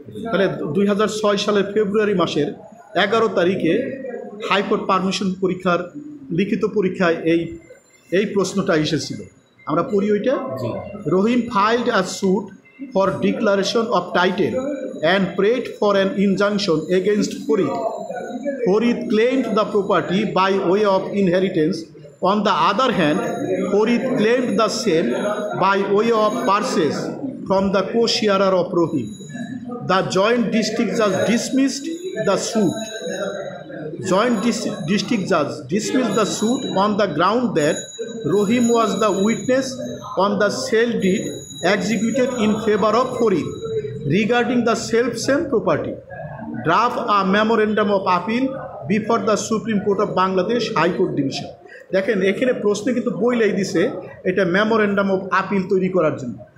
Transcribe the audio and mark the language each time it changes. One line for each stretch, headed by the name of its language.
Bangla: তাহলে 2006 সালের ফেব্রুয়ারি মাসের 11 তারিখে হাইকোর্ট পারমিশন পরীক্ষার লিখিত পরীক্ষায় এই প্রশ্নটা এসেছিল। আমরা পড়ি ওইটা।
English: Rahim filed a suit for declaration of title and prayed for an injunction against Farid. Farid claimed the property by way of inheritance. On the other hand, Farid claimed the same by way of purchase from the co-sharer of Rohim. The joint district judge dismissed the suit. Joint district judge dismissed the suit on the ground that Rohim was the witness on the sale deed executed in favor of Farid regarding the self-same property. Draft a memorandum of appeal before the Supreme Court of Bangladesh High Court Division.
Bangla: দেখেন এখানে প্রশ্নে কিন্তু বইলাই দিছে এটা memorandum of appeal তৈরি করার জন্য।